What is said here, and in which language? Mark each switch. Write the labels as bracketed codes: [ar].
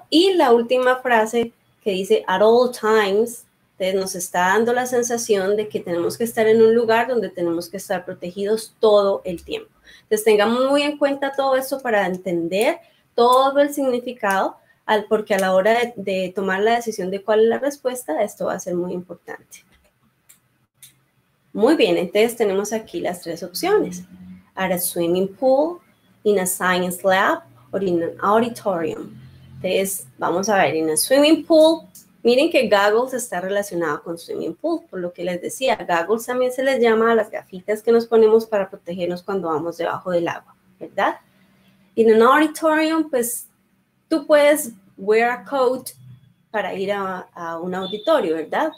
[es] Y la última frase que dice [en] at all times, [es] entonces nos está dando la sensación de que tenemos que estar en un lugar donde tenemos que estar protegidos todo el tiempo. Entonces tengamos muy en cuenta todo esto para entender todo el significado, porque a la hora de tomar la decisión de cuál es la respuesta, esto va a ser muy importante. Muy bien, entonces tenemos aquí las tres opciones. [en] At a swimming pool, in a science lab, or in an auditorium. [es] Entonces, vamos a ver, en a swimming pool, miren que goggles está relacionado con swimming pool, por lo que les decía, goggles también se les llama a las gafitas que nos ponemos para protegernos cuando vamos debajo del agua, ¿verdad? En un auditorium, pues, tú puedes [en] wear a coat [es] para ir a un auditorio, ¿verdad?